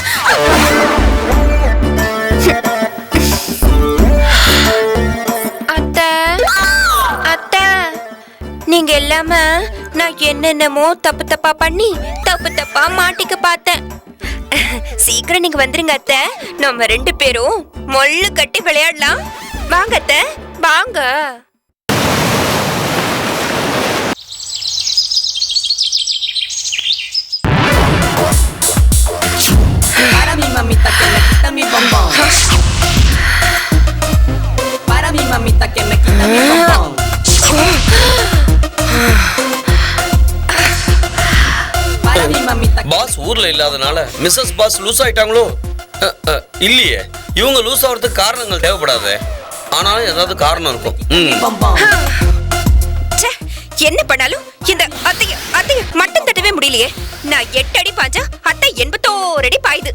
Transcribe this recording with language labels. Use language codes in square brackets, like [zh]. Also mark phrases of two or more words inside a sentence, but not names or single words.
[ta] நீங்க எல்லாம நான் என்னென்னமோ தப்பா பண்ணி தப்பா மாட்டிக்க பார்த்தேன். சீக்கிரம் நீங்க வந்துருங்க அத்தை. நம்ம ரெண்டு பேரும் மொள்ளு கட்டி விளையாடலாம். வாங்க அத்தை, வாங்க. [es] Para mi mamita que me quita mi bombón. Para mi mamita que me quita mi bombón. Para mi mamita. [ta] பாஸ் ஊர்ல இல்லாதனால [en] Mrs. Boss loose [ta] ஆயிட்டாங்களோ? இல்லையே, இவங்க லூஸ் ஆகிறதுக்கு காரணங்கள் தேவைப்படாது. ஆனாலும் ஏதாவது காரணம் இருக்கும். என்ன பண்ணாலும் இந்த அத்தைய மட்டும் தட்டவே முடியலையே. நான் 8 அடி பாஞ்சா அத்தை 81 அடி பாயுது.